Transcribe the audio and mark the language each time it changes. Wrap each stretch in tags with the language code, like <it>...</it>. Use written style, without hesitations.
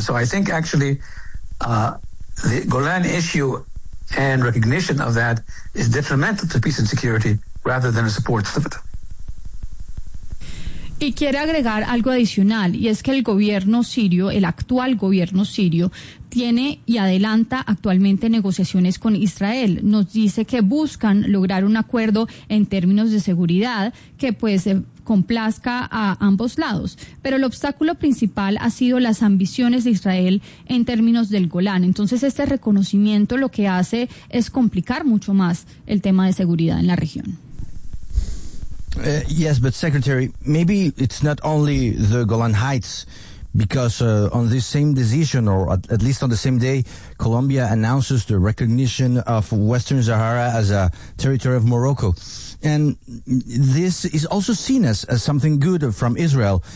<en>So I think actually the Golan issue and recognition of that is detrimental to peace and security rather than a support of it.</en> <es>Y quiere agregar algo adicional, y es que el gobierno sirio, el actual gobierno sirio, tiene y adelanta actualmente negociaciones con Israel. Nos dice que buscan lograr un acuerdo en términos de seguridad que pues complazca a ambos lados. Pero el obstáculo principal ha sido las ambiciones de Israel en términos del Golán. Entonces este reconocimiento lo que hace es complicar mucho más el tema de seguridad en la región.</es> <en>Yes, but Secretary, maybe it's not only the Golan Heights, because on this same decision, or at least on the same day, Colombia announces the recognition of Western Sahara as a territory of Morocco. And this is also seen as something good from Israel.</en>